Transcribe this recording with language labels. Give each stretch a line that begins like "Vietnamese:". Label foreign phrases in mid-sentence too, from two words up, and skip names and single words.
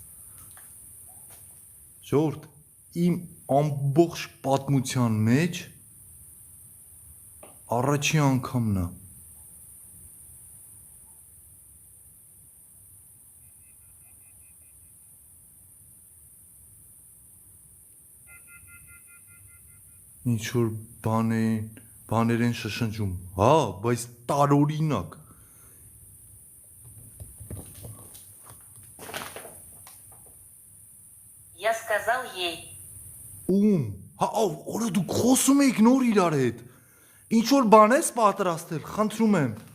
Armenian: Ժողովուրդ, իմ ամբողջ պատմության մեջ առաջի անգամն է։ Ինչ որ բաներ են շշնջում, հա, բայց տարօրինակ։
Russian: Я сказал ей.
Armenian: Ում Հա, օրը դու խոսում եք նոր իրար հետ։ Ինչ որ բան ես պատրաստել, խնդրում եմ։